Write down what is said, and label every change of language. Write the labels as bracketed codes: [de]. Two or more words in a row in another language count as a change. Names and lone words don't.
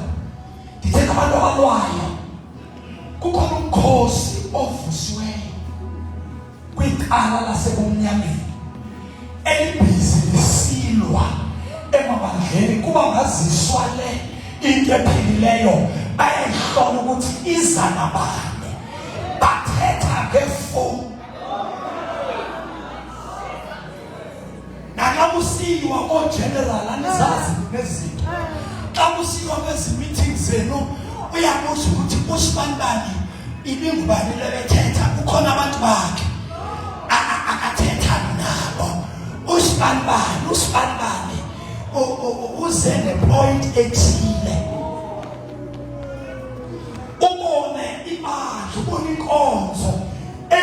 [xh] Ndithetha abantu abalwayo. Kukhona umkhosi ovusiweyo kwicala lasebumnyameni elibhizi lisilwa emabandleni kuba ngaziswa le into ephilileyo bayayihlola ukuthi iza nabani, bathetha ngefoni. Naxa kusiyiwa koogeneral anizazi nezinto, xa kusiyiwa kwezi meetings zenu uyabuza ukuthi usibanibani ibingubani lebethetha, kukhona abantu bakhe akathetha nabo. Usibanibani uze nepoint ethile, ubone ibandla, ubone inkonzo